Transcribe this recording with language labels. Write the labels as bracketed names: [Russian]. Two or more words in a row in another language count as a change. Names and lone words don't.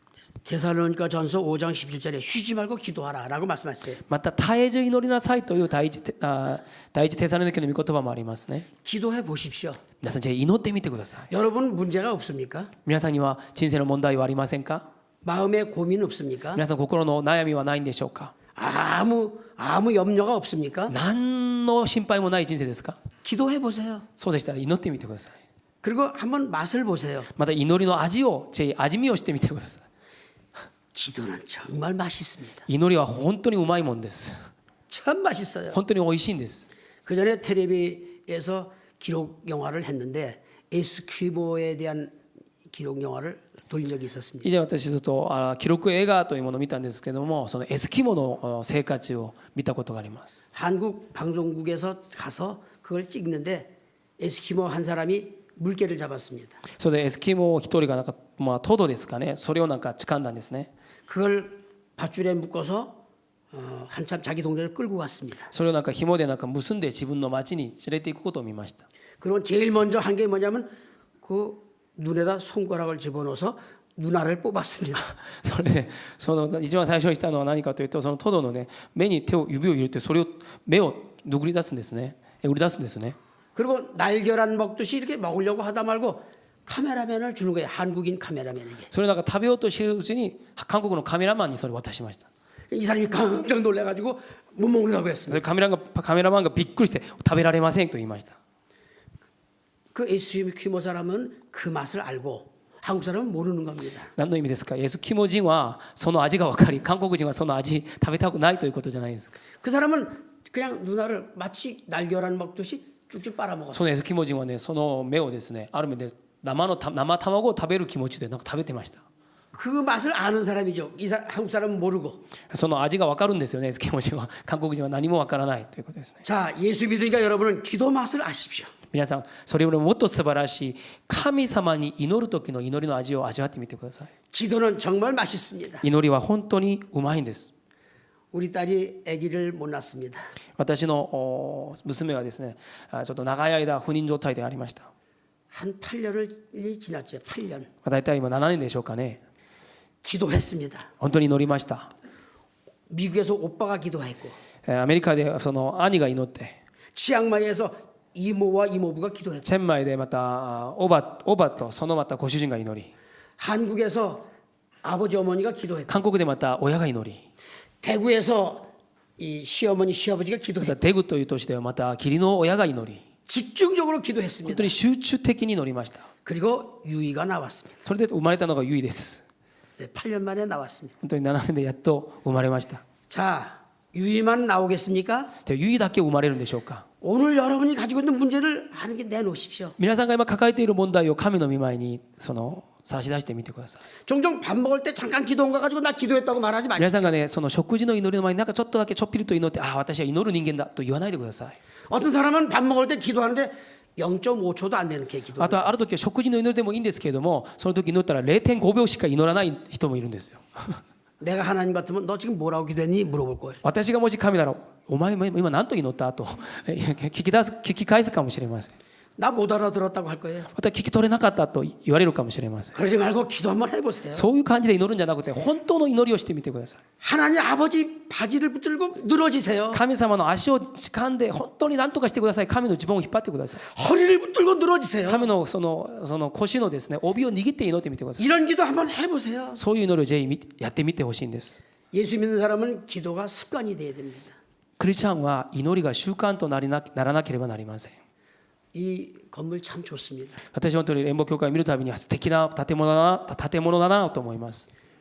[Korean] 데살로니가 전서 5장 17절에 쉬지 말고 기도하라라고 말씀하셨어요. [Japanese] また絶えず祈りなさいという第一テサロニケの御言葉もありますね。 [Korean] 기도해 보십시오. [Japanese] 皆さんじゃあ祈ってみてください。 [Korean] 여러분 문제가 없습니까? [Japanese] 皆さんには人生の問題はありませんか？ [Korean] 마음에 고민 없습니까? [Japanese] 皆さん心の悩みはないんでしょうか？ [Korean] 아무 염려가 없습니까? [Japanese] 何の心配もない人生ですか？ [Korean] 기도해 보세요. [Japanese] そうでしたら祈ってみてください。 [Korean] 그리고 한번 맛을 보세요. [Japanese] また祈りの味見をしてみてください。 [Korean] 기도는 정말 맛있습니다. [Japanese] 祈りは本当にうまいもんです。 [Korean] 참 맛있어요. [Japanese] 本当に美味しいんです。 [Korean] 그 전에 텔레비에서 기록 영화를 했는데 에스키모에 대한 기록 영화를 돌린 적이 있었습니다. [Japanese] 以前私ちょっと記録映画というものを見たんですけどもそのエスキモの生活を見たことがあります。 [Korean] 한국 방송국에서 가서 그걸 찍는데 에스키모 한 사람이 물개를 잡았습니다. [Japanese] それでエスキモ一人がなんかトドですかねそれをなんか掴んだんですね。 [Korean] 그걸 밧줄에 묶어서 한참 자기 동네를 끌고 갔습니다. [Japanese] それをなんか紐でなんか結んで自分の町に連れて行くことを見ました。 [Korean] 그리고 제일 먼저 한 게 뭐냐면 그 눈에다 손가락을 집어넣어서 눈알을 뽑았습니다. [Japanese] それでその一番最初にしたのは何かというとそのトドのね目に指を入れてそれを目を拭り出すんですね。売り出すんですね。 [Korean] 그리고 날계란 먹듯이 이렇게 먹으려고 하다 말고 카메라맨을 주는 거예요. 한국인 카메라맨에게. [Japanese] それなんか食べようとしているうちに韓国のカメラマンにそれを渡しました。 [Korean] 이 사람이 깜짝 놀래가지고 못 먹으려고 [Japanese] そ [Korean] 그랬습니다. [Japanese] れカメラマンがびっくりして食べられませんと言いました。 [Korean] 그 에스키모 사람은 그 맛을 알고 한국 사람은 모르는 겁니다. [Japanese] 何の意味ですか？エスキモ人はその味が分かり韓国人はその味食べたくないということじゃないですか。 [Korean] 그 사람은 그냥 눈알을 마치 날계란 먹듯이 쭉쭉 [Japanese] そ [Korean] 빨아먹었어요. [Japanese] のエスキモ人はねその目をですねある意味で生卵を食べる気持ちでなんか食べてました。 [Korean] 그 맛을 아는 사람이죠. 한국 사람은 모르고. [Japanese] その味が分かるんですよね。エスキモ人は韓国人は何も分からないということですね。 [Korean] 자, 예수 믿으니까 여러분은 기도 맛을 아십시오. [Japanese] 皆さんそれよりももっと素晴らしい神様に祈る時の祈りの味を味わってみてください。 [Korean] 기도는 정말 맛있습니다. [Japanese] 祈りは本当にうまいんです。 [Korean] 우리 딸이 아기를 못 낳습니다. [Japanese] 私の娘はですねちょっと長い間不妊状態でありました。 [Korean] 한 8년이 지났죠. 8년. [Japanese] 大体今7年でしょうかね。 [Korean] 기도했습니다. [Japanese] 本当に祈りました。 [Korean] 미국에서 오빠가 기도했고 [Japanese] アメリカでその兄が祈って [Korean] 치앙마이에서 이모와 이모부가 기도했고 [Japanese] チェンマイでまたおばとそのまたご主人が祈り [Korean] 한국에서 아버지 어머니가 기도했고 [Japanese] 韓国でまた親が祈り [Korean] 대구에서 이 시어머니 시아버지가 [Japanese] また [Korean] 기도했고 [Japanese] テグという都市ではまた義理の親が祈り [Korean] 집중적으로 [Japanese] 本 [Korean] 기도했습니다. [Japanese] 当に集中的に祈りました。 [Korean] 그리고 유이가 나왔습니다. [Japanese] それで生まれたのがユイです。 [Korean] 네, 8년 만에 나왔습니다. [Japanese] 本当に7年でやっと生まれました。 [Korean] 자, 유이만 나오겠습니까? [Japanese] でユイだけ生まれるんでしょうか。 [Korean] 오늘 여러분이 가지고 있는 문제를 하는 게 내놓으십시오. [Japanese] 皆さんが今抱えている問題を神の御前にその差し出してみてください。 [Korean] 종종 밥 먹을 때 잠깐 기도한 거 가지고 나 기도했다고 말하지 [Japanese] 皆 [Korean] 마십시오. [Japanese] さんがねその食事の祈りの前になんかちょっとだけちょっぴりと祈ってああ私は祈る人間だと言わないでください。 [Korean] 어떤 사람은 밥 먹을 때 기도하는데 0.5초도 안 되는 게 기도. [Japanese] あとはある時は食事の祈りでもいいんですけれどもその時祈ったら 0.5秒しか祈らない人もいるんですよ。 [Korean] 내가 하나님 같으면 너 지금 뭐라고 기도했니 물어볼 거예요. [Japanese] 私がもし神ならお前今何と祈ったと聞き返すかもしれません。 [Korean] 나 못 알아들었다고 할 거예요. [Japanese] また聞き取れなかったと言われるかもしれません。 [Korean] 그러지 말고 기도 한번 해보세요. [Japanese] そういう感じで祈るんじゃなくて本当の祈りをしてみてください。 [Korean] 하나님 아버지 바지를 붙들고 늘어지세요. [Japanese] 神様の足を掴んで本当に何とかしてください。神の自分を引っ張ってください。 [Korean] 허리를 붙들고 늘어지세요. [Japanese] 神のその腰のですね帯を握って祈ってみてください。 [Korean] 이런 기도 한번 해보세요. [Japanese] そういう祈りをぜひやってみてほしいんです。 [Korean] 예수 믿는 사람은 기도가 습관이 돼야 됩니다. [Japanese] クリスチャンは祈りが習慣とならなければなりません。 [Korean] 이 건물 참 좋습니다. [Japanese] 私は本当に連邦教会を見るたびに素敵な建物だなと思います。